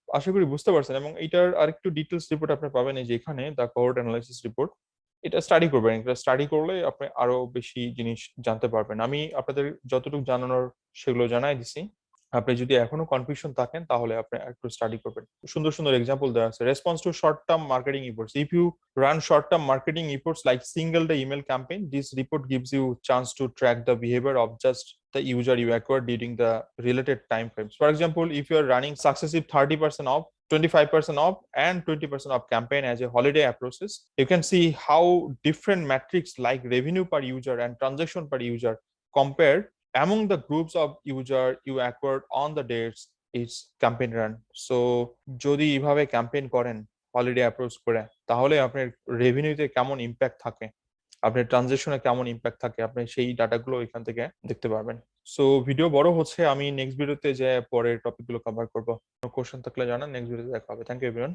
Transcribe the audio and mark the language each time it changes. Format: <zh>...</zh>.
<bn>আশা করি বুঝতে পারছেন, এবং এটার আরেকটু ডিটেলস রিপোর্ট আপনি পাবেন এই যে এখানে,</bn> <en>The cohort analysis report.</en> <bn>এটা স্টাডি করবেন, এটা স্টাডি করলে আপনি আরো বেশি জিনিস জানতে পারবেন। আমি আপনাদের যতটুকু জানানোর সেগুলো জানাই দিছি। আপনি যদি এখনো কনফিউশন থাকেন তাহলে আপনি একটু স্টাডি করবেন। সুন্দর সুন্দর এক্সাম্পল দেওয়া আছে। Response to short term marketing efforts,</bn> <en>If you run short term marketing efforts like single day email campaign, this report gives you chance to track the behavior of just the user you acquired during the related time frames. For example, if you are running successive 30% off, 25% off, and 20% off campaign as a holiday approaches, you can see how different metrics like revenue per user and transaction per user compare among the groups of user you acquired on the dates is campaign run.</en> <bn>So যদি এইভাবে campaign করেন holiday approach করে, তাহলে আপনার রেভিনিউতে কেমন impact থাকে, আপনার ট্রানজেকশনে কেমন ইম্প্যাক্ট থাকে, আপনি সেই ডাটাগুলো এখান থেকে দেখতে পারবেন। সো ভিডিও বড় হচ্ছে, আমি নেক্সট ভিডিওতে যে পরের টপিকগুলো কভার করবো। কোনো কোশ্চেন থাকলে জানান, নেক্সট ভিডিওতে দেখা হবে।</bn> <en>Thank you everyone.</en>